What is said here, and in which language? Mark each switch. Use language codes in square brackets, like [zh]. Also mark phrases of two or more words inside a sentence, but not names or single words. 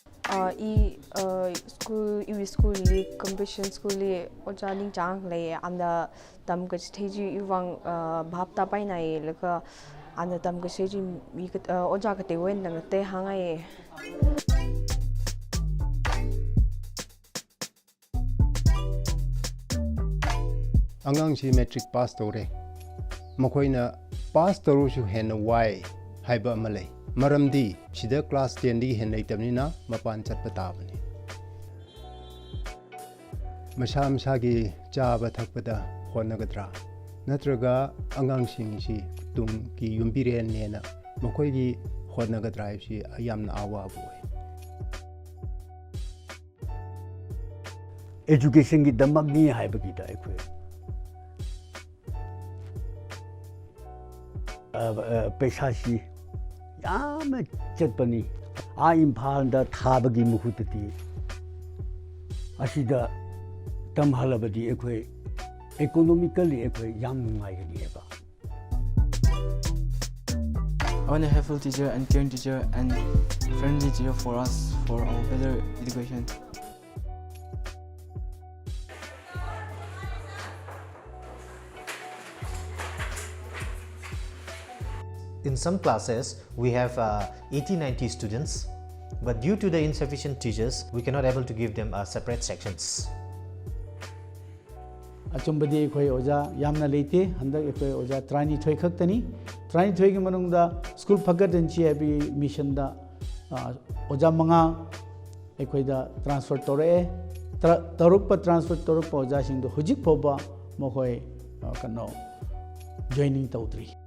[en] school competition [mni] school oja ning chang le anda tam ka stage iwang bhapta pai nai laka anda tam ka stage mi oja ka te wen nang te hangai angang si [en] metric pass [mni] tore makoina pass toru shu hen wai haiba malai maramdi sida class 10 di hen leitamnina mapan chatpa tabani masha gi chaba thakpada honagadra natraga angang sing si tung ki yumbire nena makoi gi honagadra si ayamna awa boy education gi damak ni haiba gi ta ekwe পইসা সি য়াম চৎপনি আ ইম্ফাল দা থাবগী মুহুত্তি অসিদা তমহলবদি এখোয় ইকোনমিকেলি এখোয় য়াম নুংগাইগনি এবা [en] I want a helpful teacher and caring teacher and friendly teacher for us for our better education. In some classes, we have 80-90 students, but due to the insufficient teachers, we cannot able to give them separate sections. [mni] অচুম্বদি এখোয় ওজা য়াম্না লৈতে হন্দক এখোয় ওজা ত্রানি থোয় খক্তনি ত্রানি থোয় কে মনুংদা স্কুল ফগদনচি এবি মিশন দা ওজা মঙা এখোয় দা ট্রান্সফর তোরে তরুপ ট্রান্সফর তরুপ ওজা সিং দো হুজিক ফোবা মখোয় কনো জইনিং তৌদ্রি